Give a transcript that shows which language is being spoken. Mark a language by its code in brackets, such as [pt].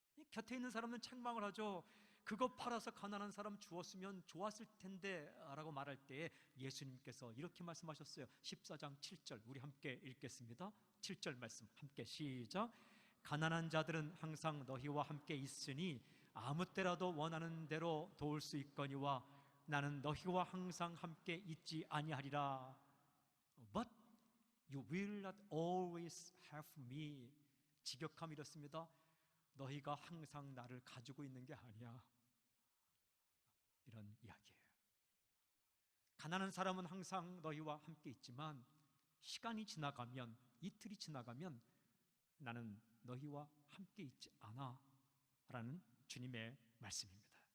[ko] 곁에 있는 사람은 책망을 하죠. 그거 팔아서 가난한 사람 주었으면 좋았을 텐데 라고 말할 때에 예수님께서 이렇게 말씀하셨어요. 14장 7절 우리 함께 읽겠습니다. 7절 말씀 함께 시작. 가난한 자들은 항상 너희와 함께 있으니 아무 때라도 원하는 대로 도울 수 있거니와 나는 너희와 항상 함께 있지 아니하리라. [en] But you will not always have me. [ko] 직역함이 이렇습니다. 너희가 항상 나를 가지고 있는 게 아니야. 이런 이야기예요. 가난한 사람은 항상 너희와 함께 있지만 시간이 지나가면, 이틀이 지나가면 나는 너희와 함께 있지 않아 라는 주님의 말씀입니다.